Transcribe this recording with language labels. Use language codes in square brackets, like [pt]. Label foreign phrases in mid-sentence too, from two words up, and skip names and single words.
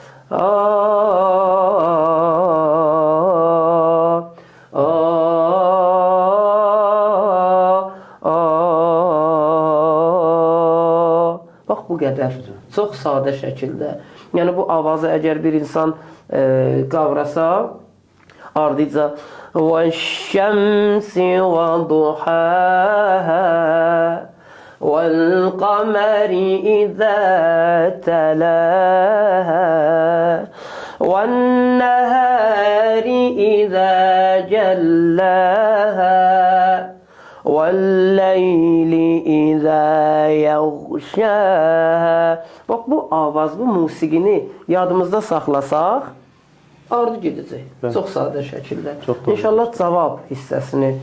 [az] Bax, bu qədər. Çox sadə şəkildə. Yəni, bu avazı əgər bir insan qavrasa, ardıca [ar] وَالشَّمْسِ وَضُحَاهَا وَالْقَمَرِ إِذَا تَلَاهَا وَالنَّهَارِ إِذَا جَلَّاهَا وَاللَّيْلِ إِذَا يَغْشَاهَا. [az] Bax, bu avaz, bu musiqini yadımızda saxlasaq, ardı gedəcək. Çox sadə şəkildə. İnşallah cavab hissəsini